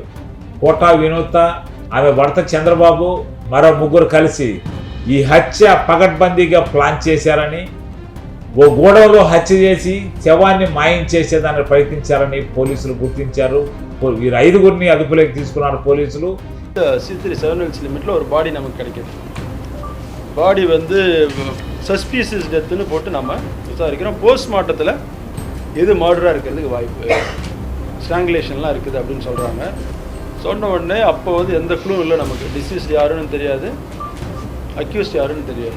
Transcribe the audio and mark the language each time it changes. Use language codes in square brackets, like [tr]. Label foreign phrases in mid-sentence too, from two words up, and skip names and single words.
[te] కోట వినూత, ఆమె భర్త చంద్రబాబు మరో 3 కలిసి ఈ హత్య పగడ్బందీగా ప్లాన్ చేశారని, ఓ గూడెంలో హత్య చేసి శవాన్ని మాయం చేసేదాన్ని ప్రయత్నించారని పోలీసులు గుర్తించారు. వీరు 5గురిని అదుపులోకి తీసుకున్నారు పోలీసులు. [ta] C3 லிமிட்டில் ஒரு பாடி நமக்கு கிடைக்கிது. பாடி வந்து [en] suspicious deathunnu [ta] போட்டு நம்ம விசாரிக்கிறோம். போஸ்ட்மார்ட்டத்தில் எது மர்டராக இருக்கிறதுக்கு வாய்ப்பு, ஸ்ட்ராங்குலேஷன்லாம் இருக்குது அப்படின்னு சொல்கிறாங்க. சொன்ன உடனே அப்போ வந்து எந்த க்ளூவும் இல்லை நமக்கு. டிசீஸ் யாருன்னு தெரியாது, அக்யூஸ்ட் யாருன்னு தெரியாது.